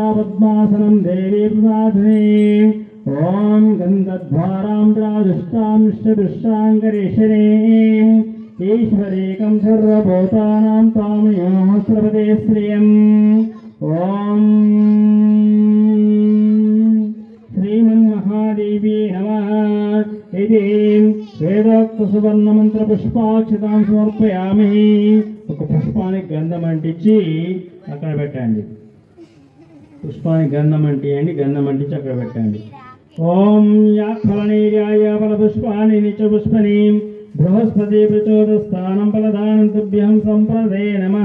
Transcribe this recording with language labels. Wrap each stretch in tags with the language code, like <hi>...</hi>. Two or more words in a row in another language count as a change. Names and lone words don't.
<sa>पद्मासनं देवी प्रसादिनी ॐ गन्धद्वारां प्रादुष्टां निष्ठदुष्टाङ्करेश्वरीम् ईश्वरेकं सर्वभूतानां तामयोः सर्वते श्रियम् ॐ श्रीमन्महादेवी नमः इति వేదోక్తసువర్ణమంత్రపుష్పాక్షతాం సమర్పయామి.</sa> <te>ఒక పుష్పానికి గంధం అంటించి అక్కడ పెట్టండి. పుష్పానికి గంధం అంటియండి, గంధం అంటించి అక్కడ పెట్టండి.</te> <sa>ఓం యాఫలనీర్యాయ ఫలపుష్పాని నిత్యపుష్పని బృహస్పతి ప్రచోదస్థానం ఫలదానం తుభ్యం సంప్రదే నమః.</sa>